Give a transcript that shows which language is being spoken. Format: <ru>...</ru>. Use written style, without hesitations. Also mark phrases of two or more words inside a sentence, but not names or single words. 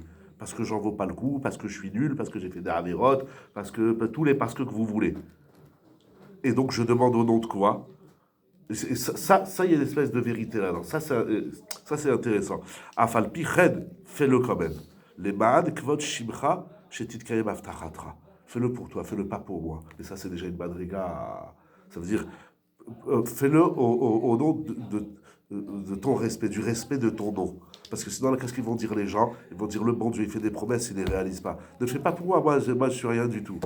<fr>Parce que j'en vaux pas le coup, parce que je suis nul, parce que j'ai fait des avérotes, parce que tous les parce que vous voulez. Et donc je demande au nom de quoi? Et ça, il y a une espèce de vérité là-dedans. Ça, c'est intéressant.</fr> <he>Afalpi red,</he> <fr>fais-le quand même.</fr> <he>Les ma'ad kvot shimcha, shetit kayem aftachatra.</he> <fr>Fais-le pour toi, fais-le pas pour moi. Et ça, c'est déjà une madriga. Ça veut dire, fais-le au nom de ton respect, du respect de ton nom. Parce que sinon, qu'est-ce qu'ils vont dire les gens? Ils vont dire le bon Dieu, il fait des promesses, il ne les réalise pas. Ne fais pas pour moi, moi je suis rien du tout.</fr>